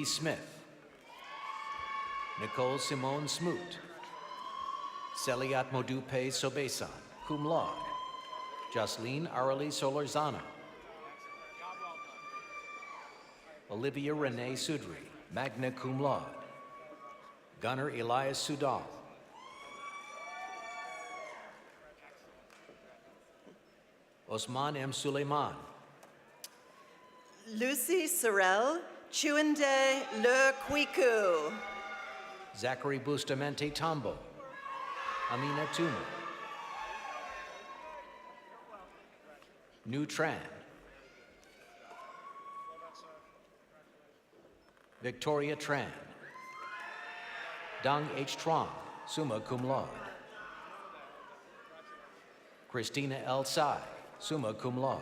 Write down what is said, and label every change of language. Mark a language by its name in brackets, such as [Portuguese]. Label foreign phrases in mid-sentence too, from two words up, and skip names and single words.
[English] Smith, Nicole Simone Smoot, Celiat Modupe Sobesan, [Latin] cum laude. [English] Jocelyn Arali Solorzano, Olivia Renee Sudri, [Latin] magna cum laude. [English] Gunnar Elias Sudal, Osman M. Suleiman, Lucy Sorel Chuende Le Kwiku, Zachary Bustamante Tambo, Amina Tuma, Nu Tran, Victoria Tran, Dong H. Truong, [Latin] summa cum laude. [English] Christina L. Tsai, [Latin] summa cum laude.